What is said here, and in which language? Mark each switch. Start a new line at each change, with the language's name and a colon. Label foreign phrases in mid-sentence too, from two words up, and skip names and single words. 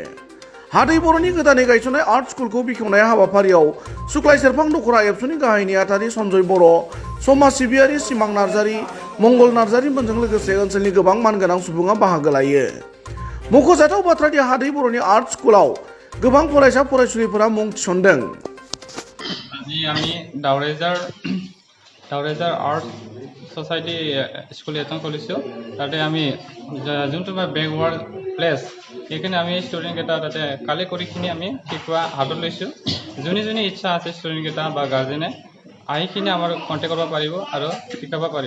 Bodo: हादै बर'नि गोदानै गायसननाय आर्ट स्कुलखौ बेखेवनाय हाबाफारियाव सुक्लाय सेरफां दख'रा एबसुनि गाहाय नेहाथारि सन्जय बर', समाज सिबियारि सिमां नार्जारि, मंगल नार्जारिमोनजों लोगोसे ओनसोलनि गोबां मानगोनां सुबुङा बाहागो लायो। मख'जाथाव बाथ्रादि हादै बर'नि आर्ट स्कुलाव गोबां फरायसा फरायसुलिफोरा मुं थिसनदों।
Assamese: আজি আমি দাউৰেজাৰ আৰ্ট সোসাইটি স্কুল এখন খুলিছোঁ। তাতে আমি যোনটো বেকৱাৰ্ড প্লেচ সেইখিনি আমি ষ্টুডেণ্টকেইটা তাতে কালেক্ট কৰিখিনি আমি শিকোৱা হাতত লৈছোঁ। যোনে ইচ্ছা আছে ষ্টুডেণ্টকেইটা বা গাৰ্জেনে আহিখিনি আমাৰ কণ্টেক্ট কৰিব পাৰিব আৰু শিকাব পাৰিব।